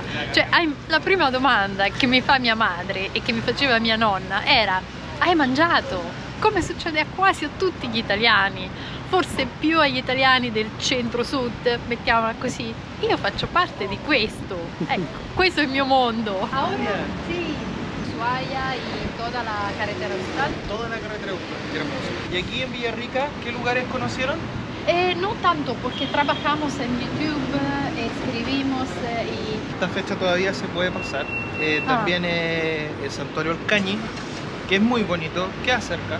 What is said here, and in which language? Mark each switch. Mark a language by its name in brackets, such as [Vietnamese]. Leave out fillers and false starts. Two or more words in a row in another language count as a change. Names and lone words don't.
[Italian] Cioè la prima domanda che mi fa mia madre e che mi faceva mia nonna era: hai mangiato? Come succede a quasi a tutti gli italiani, forse più agli italiani del centro-sud, mettiamola così. Io faccio parte di questo, ecco, questo è il mio mondo. [Spanish] Ahora sí. Ushuaia y toda la carretera austral. Toda la carretera austral, hermoso. ¿Y aquí en Villarrica qué lugares conocieron? No tanto, porque trabajamos en YouTube, escribimos y... Esta fecha todavía se puede pasar. También el Santuario Alcañi, que es muy bonito, queda cerca.